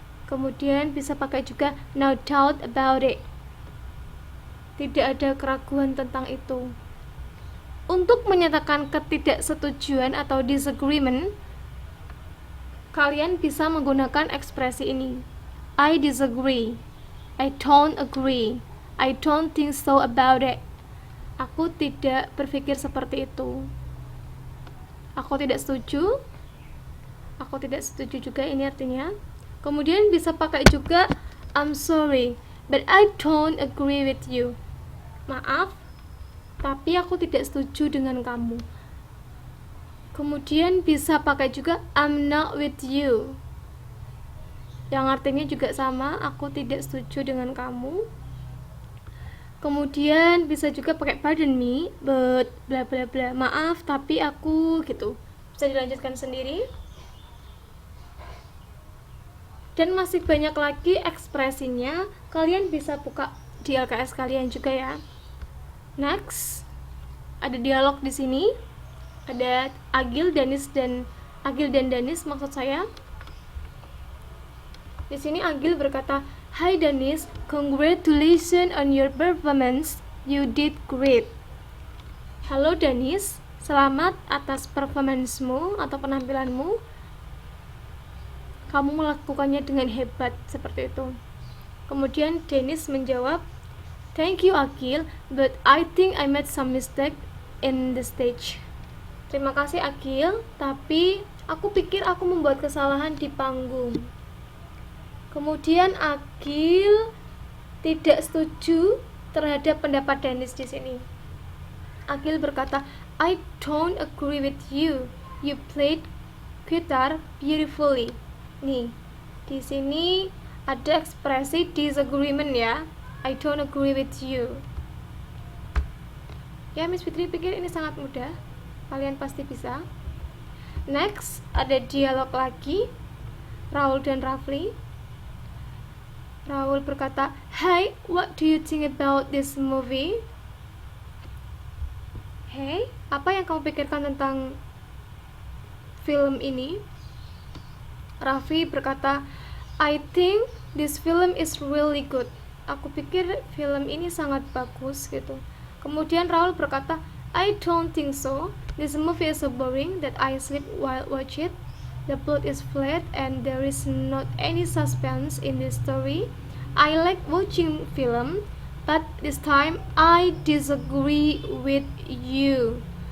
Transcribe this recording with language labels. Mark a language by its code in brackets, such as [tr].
[id] Kemudian bisa pakai juga [en] no doubt about it, [id] tidak ada keraguan tentang itu. Untuk menyatakan ketidaksetujuan atau disagreement, kalian bisa menggunakan ekspresi ini. [en] I disagree, I don't agree, I don't think so about it. [id] Aku tidak berpikir seperti itu. Aku tidak setuju, aku tidak setuju juga ini artinya. Kemudian bisa pakai juga [en] I'm sorry, but I don't agree with you. [id] Maaf, tapi aku tidak setuju dengan kamu. Kemudian bisa pakai juga [en] I'm not with you, [id] yang artinya juga sama, aku tidak setuju dengan kamu. Kemudian bisa juga pakai [en] pardon me, but [id] bla bla bla, maaf tapi aku gitu. Bisa dilanjutkan sendiri. Dan masih banyak lagi ekspresinya, kalian bisa buka di LKS kalian juga ya. Next, ada dialog di sini. Ada Agil dan Danis maksud saya. Di sini Agil berkata, [en] "Hi Danis, congratulations on your performance. You did great." [id] Halo Danis, selamat atas performancemu atau penampilanmu. Kamu melakukannya dengan hebat, seperti itu. Kemudian Dennis menjawab, [en] "Thank you Agil, but I think I made some mistake in the stage." [id] Terima kasih Agil, tapi aku pikir aku membuat kesalahan di panggung. Kemudian Agil tidak setuju terhadap pendapat Dennis di sini. Agil berkata, [en] "I don't agree with you. You played guitar beautifully." [id] Nih, di sini ada ekspresi disagreement ya. [en] I don't agree with you. [id] Ya, Miss Fitri pikir ini sangat mudah. Kalian pasti bisa. Next, ada dialog lagi. Raul dan Rafli. Raul berkata, [en] "Hey, what do you think about this movie?" [id] Hey, apa yang kamu pikirkan tentang film ini? Raffi berkata, [en] "I think this film is really good." [id] Aku pikir film ini sangat bagus gitu. Kemudian Raul berkata, [en] "I don't think so. This movie is so boring that I sleep while watch it." The plot is flat and there is not any suspense in this story. I like watching film, but this time I disagree with you.